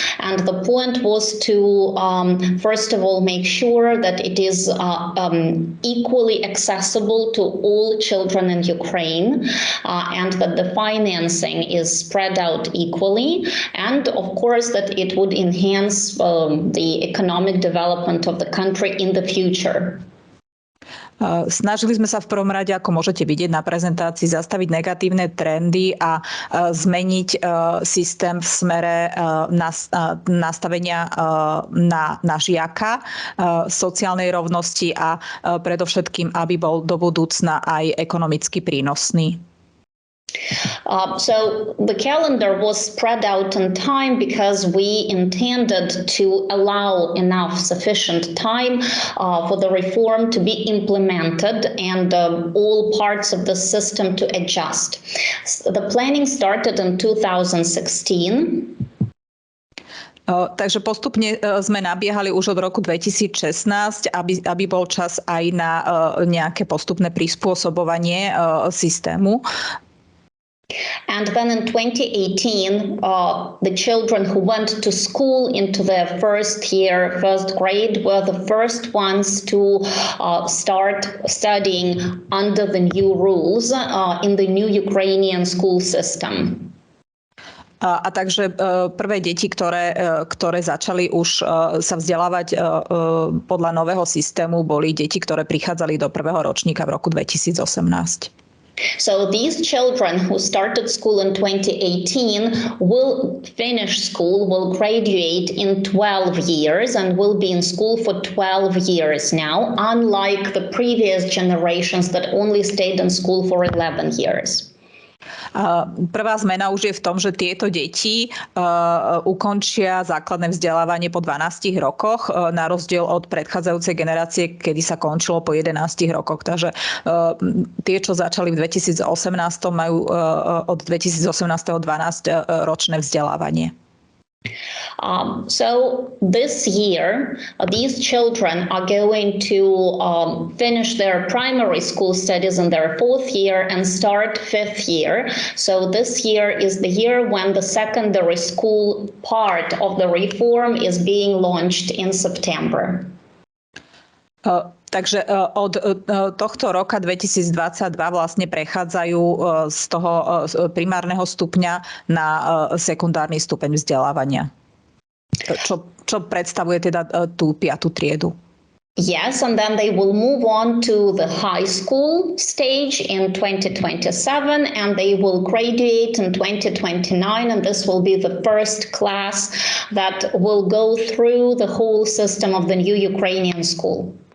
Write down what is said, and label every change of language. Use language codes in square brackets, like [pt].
[en] And the point was to, first of all, make sure that it is equally accessible to all children in Ukraine, and that the financing is spread out equally, and of course that it would enhance the economic development of the country in the future. [sk] Snažili sme sa v prvom rade, ako môžete vidieť na prezentácii, zastaviť negatívne trendy a zmeniť systém v smere nastavenia na žiaka, sociálnej rovnosti a predovšetkým, aby bol do budúcna aj ekonomicky prínosný. [en] So the calendar was spread out in time because we intended to allow enough sufficient time for the reform to be implemented and all parts of the system to adjust. The planning started in 2016. [sk] Takže postupne sme nabiehali už od roku 2016, aby bol čas aj na nejaké postupné prispôsobovanie systému. [en] And then in 2018, the children who went to school into their first grade, were the first ones to start studying under the new rules in the new Ukrainian school system. [sk] A takže prvé deti, ktoré začali už sa vzdelávať podľa nového systému, boli deti, ktoré prichádzali do prvého ročníka v roku 2018. [en] So these children who started school in 2018 will finish school, will graduate in 12 years and will be in school for 12 years now, unlike the previous generations that only stayed in school for 11 years. [sk] Prvá zmena už je v tom, že tieto deti ukončia základné vzdelávanie po 12 rokoch, na rozdiel od predchádzajúcej generácie, kedy sa končilo po 11 rokoch. Takže tie, čo začali v 2018, majú od 2018. 12 ročné vzdelávanie. [en] So this year, these children are going to finish their primary school studies in their 4th year and start 5th year. So this year is the year when the secondary school part of the reform is being launched in September. [sk] Takže od tohto roka 2022 vlastne prechádzajú z toho primárneho stupňa na sekundárny stupeň vzdelávania. Čo predstavuje teda tú 5. triedu? [en] Yes, and then they will move on to the high school stage in 2027 and they will graduate in 2029, and this will be the first class that will go through the whole system of the new Ukrainian school.